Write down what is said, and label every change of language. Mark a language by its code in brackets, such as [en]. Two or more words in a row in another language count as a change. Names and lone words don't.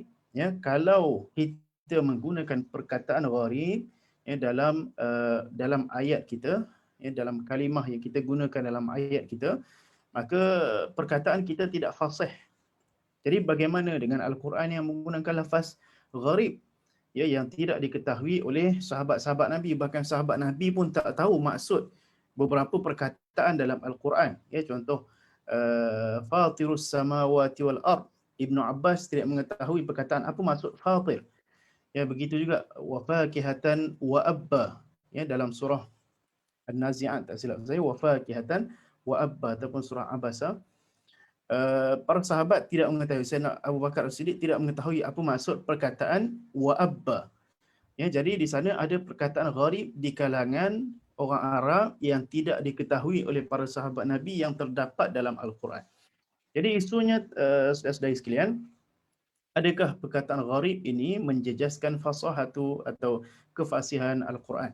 [ms] Kalau kita menggunakan perkataan gharib dalam ayat kita, dalam kalimah yang kita gunakan dalam ayat kita, maka perkataan kita tidak fasih. Jadi bagaimana dengan Al-Quran yang menggunakan lafaz gharib yang tidak diketahui oleh sahabat-sahabat Nabi, bahkan sahabat Nabi pun tak tahu maksud beberapa perkataan dalam Al-Quran. [ar] Contoh فاطر السماوات والأرض. [ms] Ibnu Abbas tidak mengetahui perkataan apa maksud fatir. Begitu juga [ar] وفاكهة وأبا, [ms] dalam surah An-Nazi'at, tak silap saya, [ar] وفاكهة وأبا [ms] ataupun surah Abasa. Para sahabat tidak mengetahui, Sayyidina Abu Bakar As-Siddiq tidak mengetahui apa maksud perkataan [ar] وأبا. [ms] Jadi di sana ada perkataan gharib di kalangan orang Arab yang tidak diketahui oleh para sahabat Nabi yang terdapat dalam Al-Quran. Jadi isunya, saudara-saudari sekalian, adakah perkataan gharib ini menjejaskan fasahatu atau kefasihan Al-Quran?